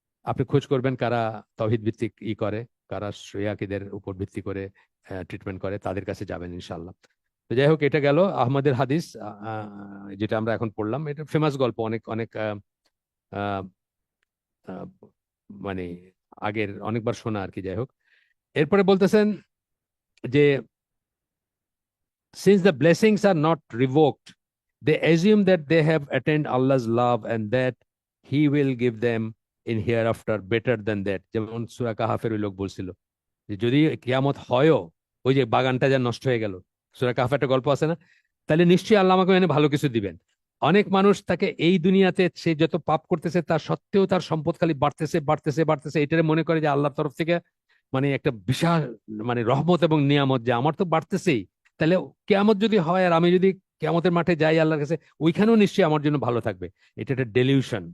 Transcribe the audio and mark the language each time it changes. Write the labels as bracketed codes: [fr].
[bn] আপনি খোঁজ করবেন কারা তাওহীদ ভিত্তিক ই করে, কারা শরিয়াকিদের উপর ভিত্তি করে ট্রিটমেন্ট করে, তাদের কাছে যাবেন ইনশাল্লাহ। তো যাই হোক, এটা গেল আহমদের হাদিস, যেটা আমরা এখন পড়লাম, এটা ফেমাস গল্প, অনেক অনেক আহ, আহ, মানে আগের অনেকবার শোনা আর কি, যাই হোক। এরপরে বলতেছেন যে [en] since the blessings are not revoked, they assume that they have attained Allah's love and that He will give them in hereafter better than that. [bn] যেমন সূরা কাহাফের ওই লোক বলছিল যে যদি কিয়ামত হয়ও, ওই যে বাগানটা যা নষ্ট হয়ে গেল, সূরা কাহাফের একটা গল্প আছে না, তাহলে নিশ্চয়ই আল্লাহ আমাকে এনে ভালো কিছু দিবেন। অনেক মানুষ তাকে এই দুনিয়াতে সে যত পাপ করতেছে তার সত্ত্বেও তার সম্পদ খালি বাড়তেছে বাড়তেছে বাড়তেছে, এটারে মনে করে যে আল্লাহর তরফ থেকে মানে একটা বিশাল মানে রহমত এবং নিয়ামত, যে আমার তো বাড়তেছেই, তাহলে কেয়ামত যদি হয় আর আমি যদি কেয়ামতের মাঠে যাই আল্লাহর কাছে, ওইখানেও নিশ্চয়ই আমার জন্য ভালো থাকবে। এটা একটা ডেলিউশন।